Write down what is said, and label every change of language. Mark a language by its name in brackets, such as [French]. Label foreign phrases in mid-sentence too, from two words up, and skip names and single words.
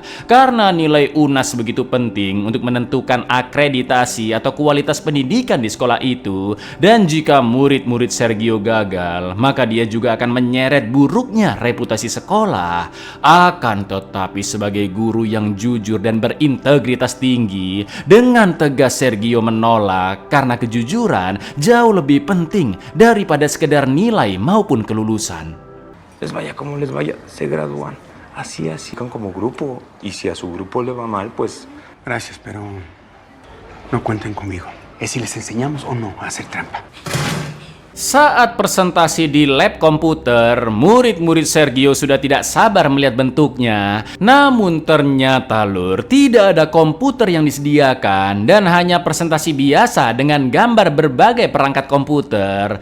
[Indonesian] Karena nilai UNAS begitu penting untuk menentukan akreditasi atau kualitas pendidikan di sekolah itu, dan jika murid-murid Sergio gagal, maka dia juga akan menyeret buruknya reputasi sekolah. Akan tetapi sebagai guru yang jujur dan berintegritas tinggi, dengan tegas Sergio menolak karena kejujuran jauh lebih penting daripada sekedar nilai maupun kelulusan. [Spanish] Les vaya como les vaya, se gradúan. Así, como grupo. Y si a su grupo le va mal, pues... Gracias, pero no cuenten conmigo. Es si les enseñamos o no a hacer trampa. [Indonesian] Saat presentasi di lab komputer, murid-murid Sergio sudah tidak sabar melihat bentuknya. Namun ternyata lur, tidak ada komputer yang disediakan dan hanya presentasi biasa dengan gambar berbagai perangkat komputer.